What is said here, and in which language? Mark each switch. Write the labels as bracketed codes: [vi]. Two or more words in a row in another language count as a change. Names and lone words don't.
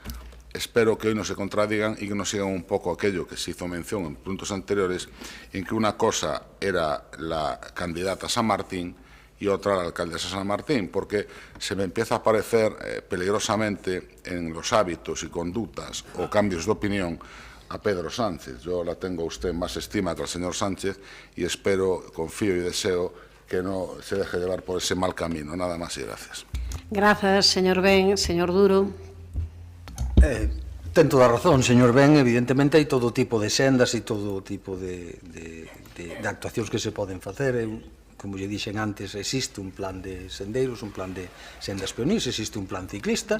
[es] Espero que hoy no se contradigan y que no sigan un poco aquello que se hizo mención en puntos anteriores, en que una cosa era la candidata San Martín y otra la alcaldesa San Martín, porque se me empieza a parecer peligrosamente en los hábitos y conductas o cambios de opinión a Pedro Sánchez. Yo la tengo a usted más estima que al señor Sánchez y espero, confío y deseo que no se deje llevar por ese mal camino. Nada más y gracias. Gracias, señor Ben. Señor Duro. [gl] Ten toda a razón, señor Ben. Evidentemente hai todo tipo de sendas e todo tipo de actuacións que se poden facer. Como lle dixen antes, existe un plan de sendeiros, un plan de sendas peonís, existe un plan ciclista.